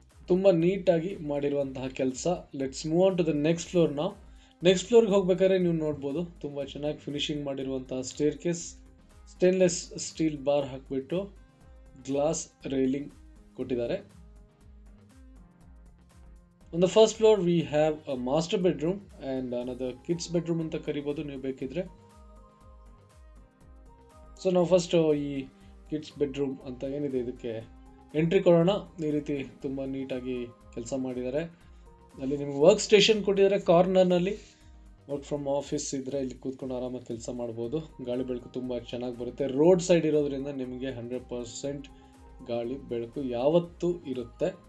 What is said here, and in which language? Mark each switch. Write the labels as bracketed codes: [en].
[kn] ತುಂಬ ನೀಟಾಗಿ ಮಾಡಿರುವಂತಹ ಕೆಲಸ. [en] Let's move on to the next floor. [kn] ನಾವು ನೆಕ್ಸ್ಟ್ ಫ್ಲೋರ್ಗೆ ಹೋಗ್ಬೇಕಾದ್ರೆ ನೀವು ನೋಡ್ಬೋದು ತುಂಬ ಚೆನ್ನಾಗಿ ಫಿನಿಶಿಂಗ್ ಮಾಡಿರುವಂತಹ stair case. Stainless steel bar ಹಾಕಿಬಿಟ್ಟು ಗ್ಲಾಸ್ ರೈಲಿಂಗ್ ಕೊಟ್ಟಿದ್ದಾರೆ. [en] On the first floor we have a master bedroom and another kids bedroom [kn] ಅಂತ ಕರಿಬೋದು ನೀವು ಬೇಕಿದ್ರೆ. ಸೊ ನಾವು ಫಸ್ಟ್ ಈ ಕಿಡ್ಸ್ ಬೆಡ್ರೂಮ್ ಅಂತ ಏನಿದೆ ಇದಕ್ಕೆ ಎಂಟ್ರಿ ಕೊಡೋಣ. ಈ ರೀತಿ ತುಂಬ ನೀಟಾಗಿ ಕೆಲಸ ಮಾಡಿದ್ದಾರೆ. ಅಲ್ಲಿ ನಿಮ್ಗೆ ವರ್ಕ್ ಸ್ಟೇಷನ್ ಕೊಟ್ಟಿದ್ದಾರೆ. ಕಾರ್ನರ್ನಲ್ಲಿ ವರ್ಕ್ ಫ್ರಮ್ ಆಫೀಸ್ ಇದ್ದರೆ ಇಲ್ಲಿ ಕೂತ್ಕೊಂಡು ಆರಾಮಾಗಿ ಕೆಲಸ ಮಾಡ್ಬೋದು. ಗಾಳಿ ಬೆಳಕು ತುಂಬ ಚೆನ್ನಾಗಿ ಬರುತ್ತೆ. ರೋಡ್ ಸೈಡ್ ಇರೋದ್ರಿಂದ ನಿಮಗೆ 100% ಗಾಳಿ ಬೆಳಕು ಯಾವತ್ತೂ ಇರುತ್ತೆ.